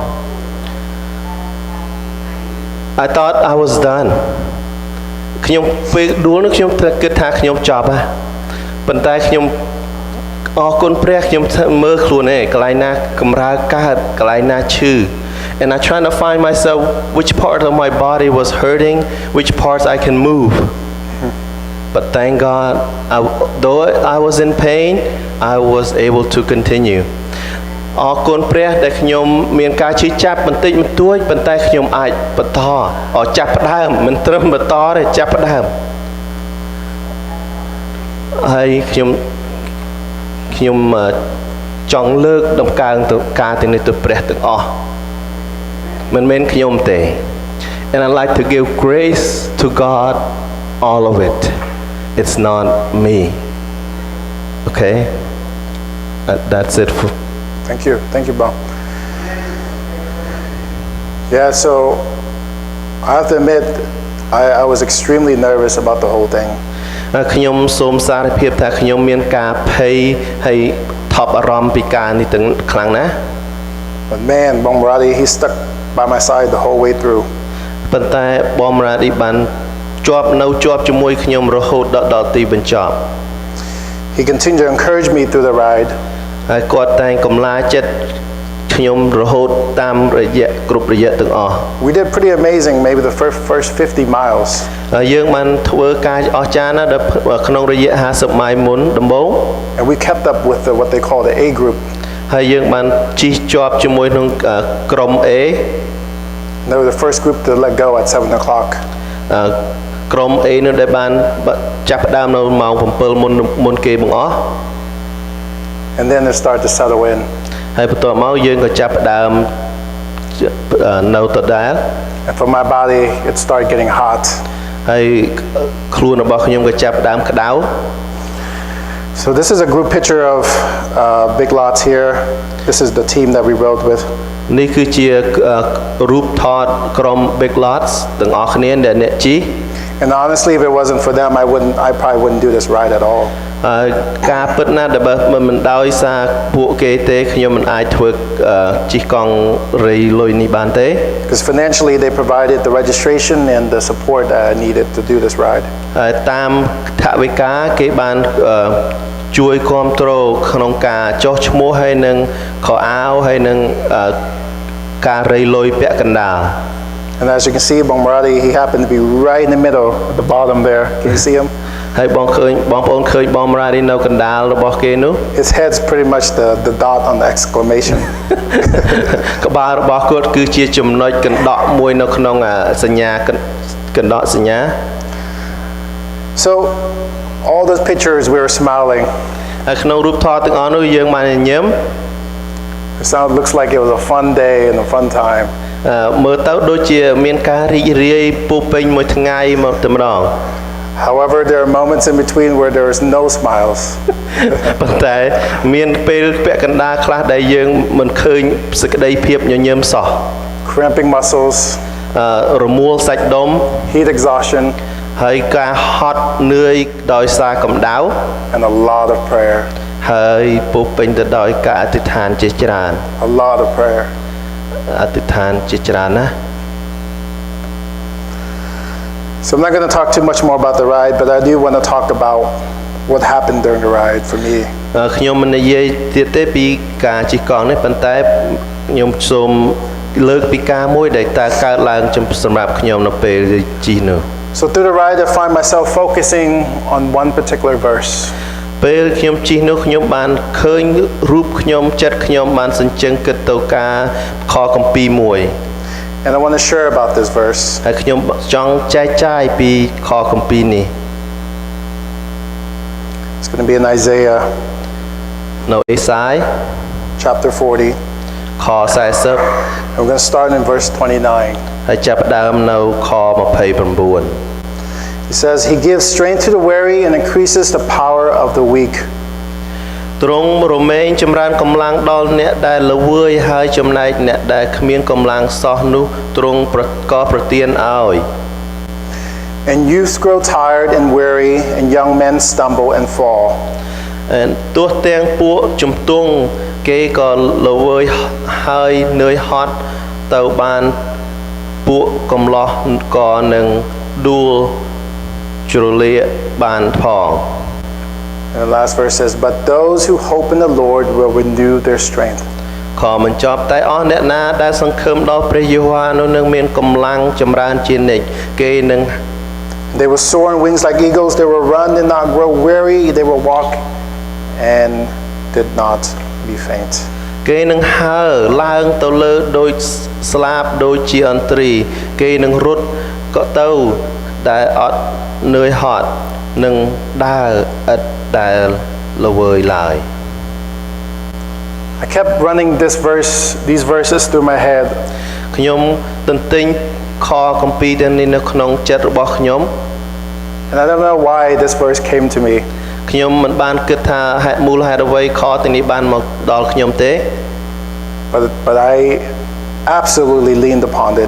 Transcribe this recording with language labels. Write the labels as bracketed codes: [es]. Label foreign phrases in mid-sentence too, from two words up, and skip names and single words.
[en] I thought I was done [km] ខ្ញុំពេលដួលនោះខ្ញុំគិតថាខ្ញុំចប់ហើយប៉ុន្តែខ្ញុំអរគុណព្រះខ្ញុំមើលខ្លួនឯងកន្លែងណាកម្រើកើតកន្លែងណាឈឺ [en] and I trying to find myself which part of my body was hurting, which parts I can move. But thank God, though I was in pain, I was able to continue. [km] អរគុណព្រះដែលខ្ញុំមានការឈឺចាប់បន្តិចបន្តួចប៉ុន្តែខ្ញុំអាចបន្តចាប់ផ្ដើមមិនត្រឹមបន្តទេចាប់ផ្ដើមហើយខ្ញុំចង់លើកដំកើងទៅការទាំងនេះទៅព្រះទាំងអស់មិនមែនខ្ញុំទេ [en] And I like to give grace to God all of it. It's not me. Okay? That's it. Thank you, Bong. Yeah, so I have to admit, I was extremely nervous about the whole thing. [km] ខ្ញុំសូមសារភាពថាខ្ញុំមានការភ័យហើយថប់អារម្មណ៍ពីការនេះទាំងខ្លាំងណាស់ [en] But man, Bong Maradi, he stuck by my side the whole way through. [km] ប៉ុន្តែបង Maradi បានជាប់ជាមួយខ្ញុំរហូតដល់ទីបញ្ចប់ [en] He continued to encourage me through the ride. [km] ហើយគាត់តែងកម្លាចិត្តខ្ញុំរហូតតាមរយៈគ្រប់រយៈទាំងអស់ [en] We did pretty amazing, maybe the first 50 miles. [km] យើងបានធ្វើការអស្ចារ្យណាស់ដល់ក្នុងរយៈ50ម៉ាយមុនដំបូង [en] And we kept up with what they call the A group. [km] ហើយយើងបានជិះជាប់ជាមួយនឹងក្រុម A [en] They were the first group to let go at 7 o'clock. [km] ក្រុម A នោះដែលបានចាប់ផ្ដើមនៅម៉ោង7មុនគេបង្អស់ [en] And then it started to settle in. [km] ហើយបន្ទាប់មកយើងក៏ចាប់ផ្ដើមនៅដដែល [en] And for my body, it started getting hot. [km] ហើយខ្លួនរបស់ខ្ញុំក៏ចាប់ផ្ដើមក្តៅ [en] So this is a group picture of Big Lots here. This is the team that we rode with. [km] នេះគឺជារូបថតក្រុម Big Lots ទាំងអស់គ្នាដែលអ្នកជិះ [en] And honestly, if it wasn't for them, I probably wouldn't do this ride at all. [km] ការពិតណាស់ដែលបើមិនដោយសារពួកគេទេខ្ញុំមិនអាចធ្វើជិះកង់រៃលុយនេះបានទេ [en] Because financially, they provided the registration and the support that I needed to do this ride. [km] តាមថវិកាគេបានជួយគ្រប់គ្រងក្នុងការចុះឈ្មោះហើយនឹងខោអាវហើយនឹងការរៃលុយពាក់កណ្ដាល [en] And as you can see, Bongmaradi, he happened to be right in the middle, at the bottom there. Can you see him? [km] ហើយបងប្អូនឃើញបងមរ៉ាឌីនៅកណ្ដាលរបស់គេនោះ [en] His head's pretty much the dot on the exclamation. [km] ក្បាលរបស់គាត់គឺជាចំណុចកណ្ដក់មួយនៅក្នុងសញ្ញាកណ្ដក់សញ្ញា [en] So all those pictures, we were smiling. [km] ហើយក្នុងរូបថតទាំងអស់នោះយើងបានញញឹម [en] It looks like it was a fun day and a fun time. [km] មើលទៅដូចជាមានការរីករាយពុះពេញមួយថ្ងៃមកតែម្ដង [en] However, there are moments in between where there is no smiles. [km] ប៉ុន្តែមានពេលពាក់កណ្ដាលខ្លះដែលយើងមិនឃើញសេចក្តីភាពញញឹមសោះ [en] Cramping muscles, [km] រមួលសាច់ដុំ [en] heat exhaustion, [km] ហើយការហត់នឿយដោយសារកម្ដៅ [en] and a lot of prayer. [km] ហើយពុះពេញទៅដោយការអធិដ្ឋានជាច្រើន [en] A lot of prayer. [km] អធិដ្ឋានជាច្រើនណាស់ [en] So I'm not going to talk too much more about the ride, but I do want to talk about what happened during the ride for me. [km] ខ្ញុំមិននិយាយទៀតទេពីការជិះកង់នេះប៉ុន្តែខ្ញុំសូមលើកពីការមួយដែលតើកើតឡើងសម្រាប់ខ្ញុំនៅពេលជិះនោះ [en] So through the ride, I find myself focusing on one particular verse. [km] ពេលខ្ញុំជិះនោះខ្ញុំបានឃើញរូបខ្ញុំចិត្តខ្ញុំបានសញ្ជឹងគិតទៅការខគម្ពីរមួយ [en] And I want to share about this verse. [km] ហើយខ្ញុំចង់ចែកចាយពីខគម្ពីរនេះ [en] It's going to be in Isaiah [km] នៅអេសាយ [en] chapter 40. [km] ខ40 [en] And we're going to start in verse 29. [km] ហើយចាប់ផ្ដើមនៅខ29 [en] He says, He gives strength to the weary and increases the power of the weak. [km] ទ្រង់រមែងចម្រើនកម្លាំងដល់អ្នកដែលល្វើយហើយចំណែកអ្នកដែលគ្មានកម្លាំងសោះនោះទ្រង់ក៏ប្រទានឲ្យ [en] And youths grow tired and weary, and young men stumble and fall. [km] ទោះទាំងពួកជំទង់គេក៏ល្វើយហើយនឿយហត់ទៅបានពួកកំឡោះក៏នឹងដួលជ្រលាបានផង [en] And the last verse says, But those who hope in the Lord will renew their strength. [km] ខមិនចប់តែអស់អ្នកណាដែលសង្ឃឹមដល់ព្រះយេហូវ៉ានោះនឹងមានកម្លាំងចម្រើនជានិច្ចគេនឹង [en] They will soar on wings like eagles. They will run and not grow weary. They will walk and did not be faint. [km] គេនឹងហើរឡើងទៅលើដូចស្លាបដូចជាអន្ត្រីគេនឹងរត់ក៏ទៅដែលអត់នឿយហត់នឹងដើរឥតដែលល្វើយឡើយ [en] I kept running these verses through my head. [km] ខ្ញុំទន្ទិញខគម្ពីរទាំងនេះនៅក្នុងចិត្តរបស់ខ្ញុំ [en] And I don't know why this verse came to me. [km] ខ្ញុំមិនបានគិតថាមូលហេតុអ្វីខទាំងនេះបានមកដល់ខ្ញុំទេ [en] But I absolutely leaned upon it.